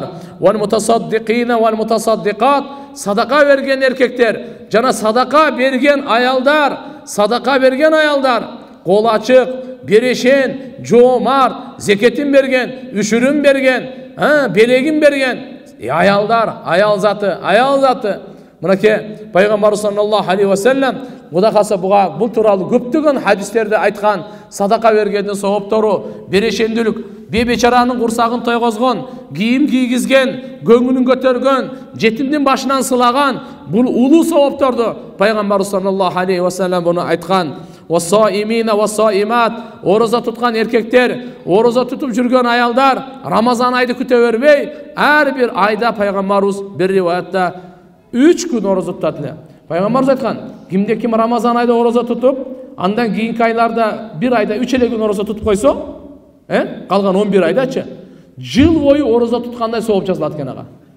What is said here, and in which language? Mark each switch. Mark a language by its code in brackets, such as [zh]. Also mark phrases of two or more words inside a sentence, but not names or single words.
[ar] والمتصدقين والمتصدقات. [ky] Садака берген эркектер жана садака берген аялдар, садака берген аялдар. Кол ачык, берешен, жоомарт, зекетин берген, үшүрүн берген, белегин берген аялдар, аял заты. Мынакей пайгамбар [ar] صلى الله عليه وسلم [ky] Кудай калса бул тууралуу көптөгөн хадистерде айткан. Садака бергендин сооптору берешендүүлүк, бебечаранын курсагын тойгозгон, кийим кийгизген, көңүлүн көтөргөн, жетимдин башынан сылаган бул улуу соопторду пайгамбар [ar] صلى الله عليه وسلم [ky] буну айткан. [ar] والصائمين والصائمات. [ky] Ороза туткан эркектер, ороза тутуп жүргөн аялдар Рамазан айды күтө бербей, ар бир айда пайгамбарыбыз бир риваятта 3 күн ороза тутат эле. Пайгамбарыбыз айткан, кимде ким Рамазан айда ороза тутуп, андан кийинки айларда бир айда 3 эле күн ороза тутуп койсо, калган 11 айдачы жыл бою ороза туткандай сооп жазылат экен ага.